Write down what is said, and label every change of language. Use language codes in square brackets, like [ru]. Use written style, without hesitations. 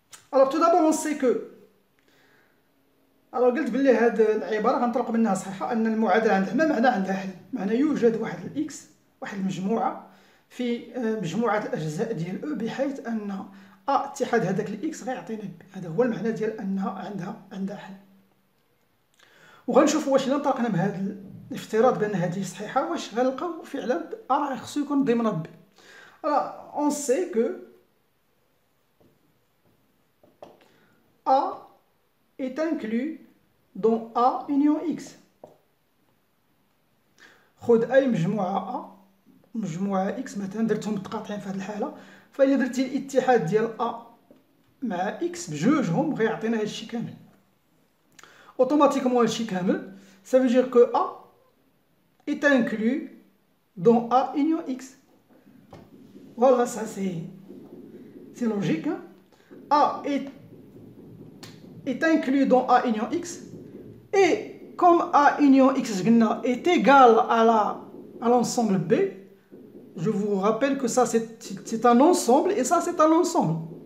[fr] Alors, tout d'abord, on sait que alors [ar] قلت بلي هاد العبارة غنطلق منها صحيحة أن المعادلة عندها ما معنى عندها حل، معنى يوجد واحد الإكس واحد المجموعة في مجموعة الأجزاء ديال أو بحيث أن أ اتحاد هذاك الإكس غيعطينا بي. هذا هو المعنى ديال أنها عندها حل. وغنشوفوا واش إلا انطلقنا بهذا الافتراض بأن هذه صحيحة واش غنلقاو فعلا راه خصو يكون ضمن بي. [fr] Alors on sait que A est inclus dans A union X. [ar] خذ أي مجموعة A مجموعة إكس مثلا درتهم متقاطعين في هذه الحالة، فإلا درتي الاتحاد ديال أ مع إكس بجوجهم غيعطينا هادشي كامل. أوتوماتيكمون هادشي كامل [fr] ça veut dire que A est inclus dans A union X. Voilà, ça c'est logique. Hein? A est inclus dans A union X et comme A union X est égal à l'ensemble B, je vous rappelle que ça c'est un ensemble et ça c'est un ensemble.